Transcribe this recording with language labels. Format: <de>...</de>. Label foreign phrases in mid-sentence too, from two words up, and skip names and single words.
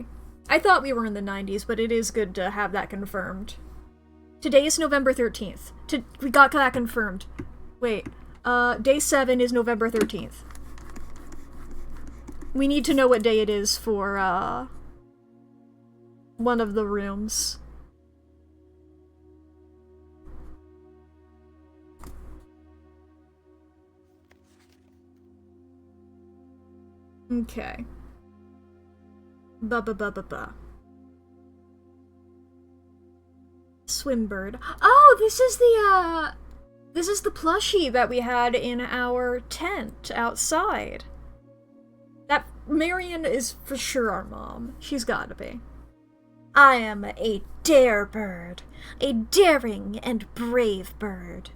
<en>I thought we were in the 90s, but it is good to have that confirmed. Today is November 13th. We got that confirmed. Wait, day 7 is November 13th. We need to know what day it is for, one of the rooms. Okay. Ba-ba-ba-ba-ba. Swimbird. Oh, this is the plushie that we had in our tent outside. That Marion is for sure our mom. She's gotta be. I am a dare bird. A daring and brave bird.</en>